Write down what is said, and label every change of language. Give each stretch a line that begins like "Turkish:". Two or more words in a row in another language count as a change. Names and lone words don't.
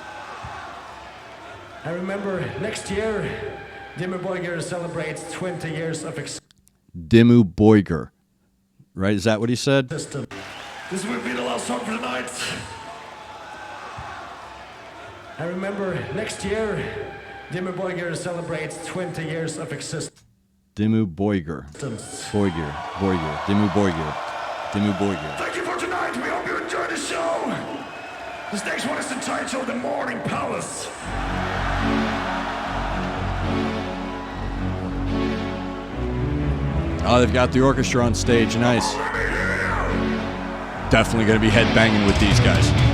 English: I remember next year, DIMMU BORGIR celebrates 20 years of DIMMU BORGIR. Right? Is that what he said? This will be the last song for tonight. I remember next year, DIMMU BORGIR celebrates 20 years of existence. DIMMU BORGIR. BORGIR. DIMMU BORGIR. DIMMU BORGIR. Thank you for tonight. We hope you enjoy the show. This next one is entitled The Mourning Palace. Oh, they've got the orchestra on stage. Nice. Definitely going to be headbanging with these guys.